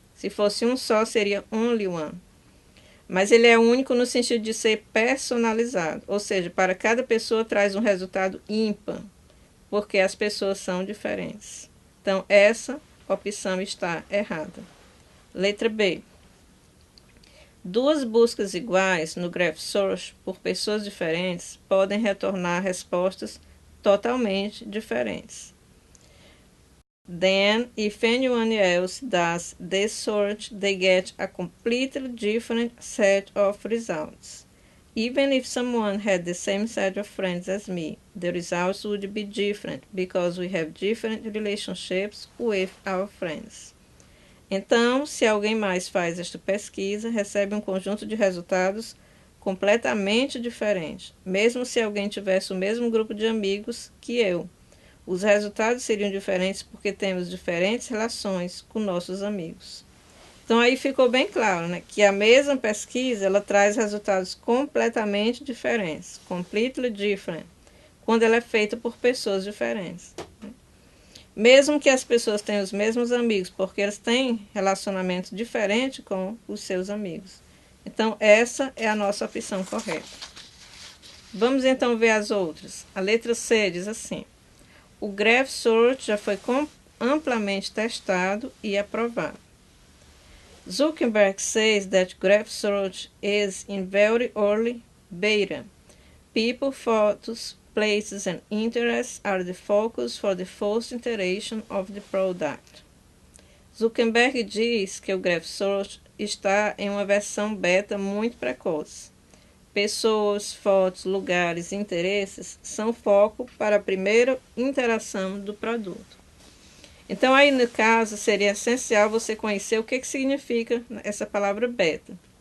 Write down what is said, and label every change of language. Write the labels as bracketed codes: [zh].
[pt] Se fosse um só, seria [en] only one. [pt] Mas ele é único no sentido de ser personalizado, ou seja, para cada pessoa traz um resultado ímpar, porque as pessoas são diferentes. Então, essa opção está errada. Letra B. Duas buscas iguais no Graph Source por pessoas diferentes podem retornar respostas totalmente diferentes. [en] Then, if anyone else does this search, they get a completely different set of results. Even if someone had the same set of friends as me, the results would be different because we have different relationships with our friends. [pt] Então, se alguém mais faz esta pesquisa, recebe um conjunto de resultados completamente diferentes, mesmo se alguém tivesse o mesmo grupo de amigos que eu. Os resultados seriam diferentes porque temos diferentes relações com nossos amigos. Então, aí ficou bem claro, que a mesma pesquisa ela traz resultados completamente diferentes, [en] completely different, [pt] quando ela é feita por pessoas diferentes. Mesmo que as pessoas tenham os mesmos amigos, porque eles têm relacionamento diferente com os seus amigos. Então, essa é a nossa opção correta. Vamos então ver as outras. A letra C diz assim: o Graph Search já foi amplamente testado e aprovado. [en] Zuckerberg says that Graph Search is in very early beta. People, photos, places and interests are the focus for the first iteration of the product. [pt] Zuckerberg diz que o Graph Search está em uma versão beta muito precoce. Pessoas, fotos, lugares e interesses são foco para a primeira interação do produto. Então, aí no caso, seria essencial você conhecer o que significa essa palavra beta.